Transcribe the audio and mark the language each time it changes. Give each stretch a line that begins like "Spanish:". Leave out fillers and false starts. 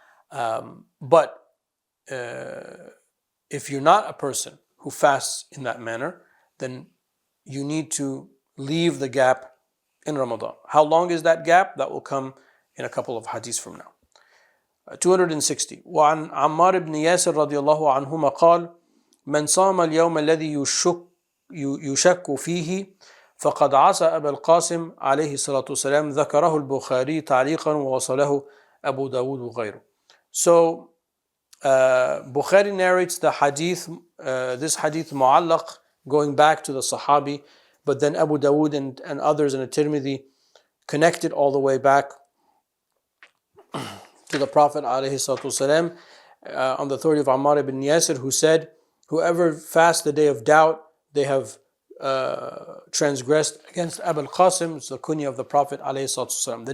English: But if you're not a person who fasts in that manner, then you need to leave the gap in Ramadan. How long is that gap? That will come in a couple of hadiths from now. 260.
Arabic: وعن عمار بن ياسر رضي الله عنهما قال: من صام اليوم الذي يشك فيه فقد عصى أبا القاسم عليه الصلاة والسلام. ذكره البخاري تعليقا ووصله أبو داود وغيره.
English: So Bukhari narrates the hadith, this hadith mu'allaq, going back to the Sahabi, but then Abu Dawood and others in the Tirmidhi connected all the way back to the Prophet ﷺ, on the authority of Ammar ibn Yasir, who said, whoever fasts the day of doubt, they have transgressed against Abu al-Qasim, it's the kunya of the Prophet ﷺ.